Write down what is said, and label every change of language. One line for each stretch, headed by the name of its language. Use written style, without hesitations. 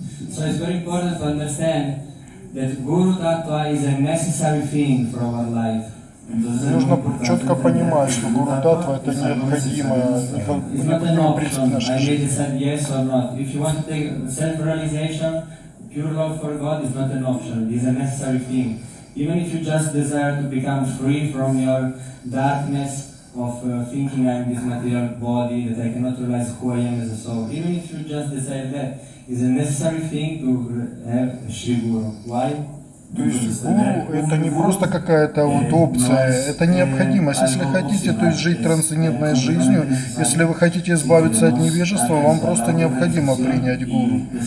English: So it's very important to understand that Guru Tattva is a necessary thing for our life.
Russian: Нужно четко понимать, что Гуру Таттва это необходимое, необходимый принцип нашей жизни.
English: Yes or not. If you want to take self-realization, pure love for God is not an option. It is a necessary thing. Even if you just desire to become free from your darkness of thinking I am this material body, that I cannot realize who I am as a soul. Even if you just decide that, is a necessary thing to have a Shri Guru. Why?
Russian: То есть гуру это не просто какая-то вот опция, это необходимость. Если хотите, то есть жить трансцендентной жизнью, если вы хотите избавиться от невежества, вам просто необходимо принять гуру.